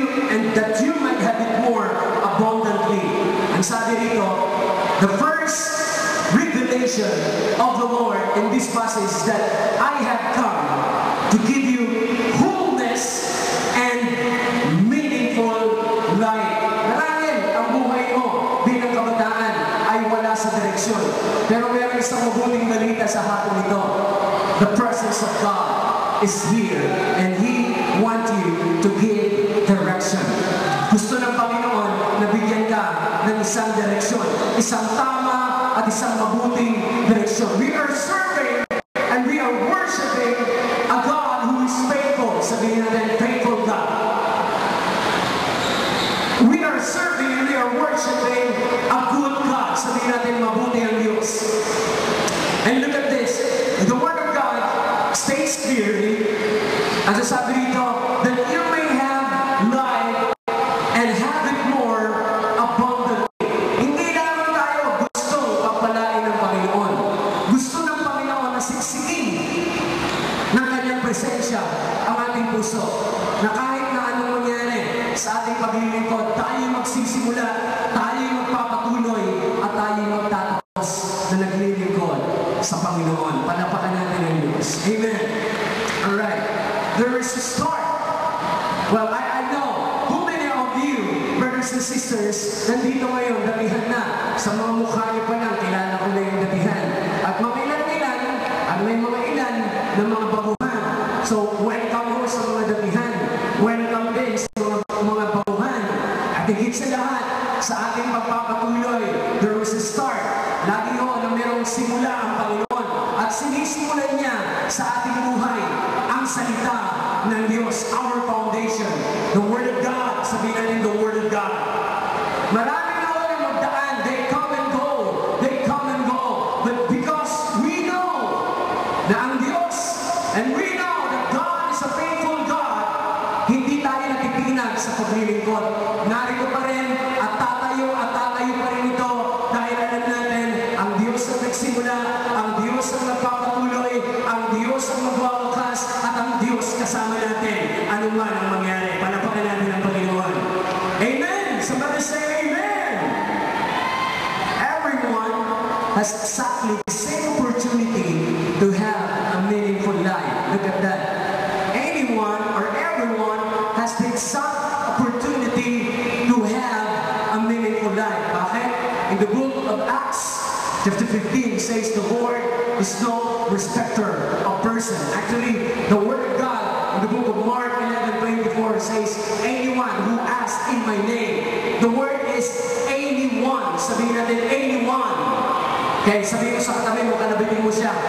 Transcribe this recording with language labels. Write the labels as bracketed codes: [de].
[en] And that you might have it more abundantly. [tl] Ang sabi rito, [en] the first revelation of the Lord in this passage is that I have come to give you wholeness and meaningful life. [tl] Marahil ang buhay mo bilang kabataan ay wala sa direksyon. Pero meron isang mabuting balita sa hapon ito. [en] The presence of God is here and He wants you to give direction. [tl] Gusto ng Panginoon na bigyan ka ng isang direksyon, isang tama at isang mabuting direksyon. [en] We are serving and we are worshiping a God who is faithful. [tl] Sabihin natin, faithful God. [en] We are serving and we are worshiping a good God. [tl] Sabihin natin, mabuti ang Diyos. [en] And look at this. The Word of God states clearly, [tl] ang sasabi rito, [en] that you may have life and have it more abundantly. [tl] Hindi lamang tayo gusto pagpalain ng Panginoon. Gusto ng Panginoon na siksikin ng kanyang presensya ang ating puso. Na kahit na anong mangyari sa ating paglilingkod, tayo magsisimula, tayo magpapatuloy, at tayo magtatapos na naglilingkod sa Panginoon. Palapakan natin ang Diyos. [en] Amen. Alright. There is a start. Well, I know who many of you, brothers and sisters, [tl] nandito ngayon, datihan na. Sa mga mukha niyo pa lang, kilala ko na yung datihan. At mga ilan-ilan, at may mga ilan na mga baguhan. So, welcome ho sa mga datihan. Welcome din sa mga baguhan. At higit sa lahat, sa ating pagpapatuloy, [en] there was a start. [tl] Lagi ho na mayroong simula ang Panginoon. At sinisimulan niya sa ating buhay ang salita ng Diyos, [en] our foundation, the Word of God. [tl] Sabihin natin [en] the Word of God. [tl] Marami na ho yung magdaan. [en] They come and go. They come and go. But because we know [tl] na ang Diyos, [en] and we know that God is a faithful God, [tl] hindi tayo natitinag sa paglilingkod. Narito pa rin at tatayo pa rin ito dahil alam natin ang Diyos ang nagsimula, ang Diyos ang nagpapatuloy, ang Diyos ang magwawakas, at ang Diyos kasama natin. Ano man ang mangyari, palapakan natin ang Panginoon. [en] Amen! Somebody say amen! Everyone has exactly the same opportunity to have a meaningful life. Look at that. Anyone or everyone has the exact opportunity to have a meaningful life. [tl] Bakit? [en] In the book of Acts, chapter 15 says the Lord is no respecter of person. Actually, the Word of God in the book of Mark 11:24 says, anyone who asks in my name. The word is anyone. [tl] Sabihin natin, anyone. Okay, sabihin mo sa katabi mo, kanabitin mo siya.